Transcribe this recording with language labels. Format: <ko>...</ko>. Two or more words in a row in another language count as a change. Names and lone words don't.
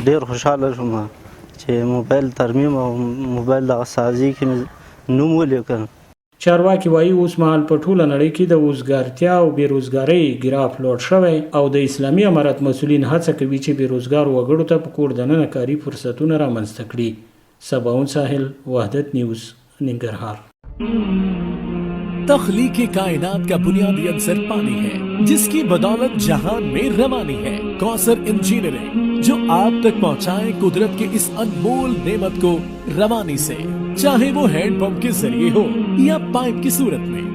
<ps>ډېر خوشحاله شوم چې موبایل ترمیم او موبایل دغه سازي کې نوم ولیکم. چارواکي وایي اوس مهال په ټوله نړۍ کې د وزګارتیا او بیروزګارۍ ګراف لوړ شوی او د اسلامي امارت مسؤلین هڅه کوي چې بیروزګار وګړو ته په کور دننه کاري فرصتونه رامنځته کړي. سباون ساحل، وحدت نیوز، ننګرهار.</ps> <ur>تخلیق کائنات کا بنیادی عنصر پانی ہے، جس کی بدولت جہان میں روانی ہے. کوثر انجینئرنگ جو آپ تک پہنچائے قدرت کے اس انمول نعمت کو روانی سے، چاہے وہ</ur> <en>hand pump</en> <ur>کے ذریعے ہو یا پائپ کی صورت میں.</ur>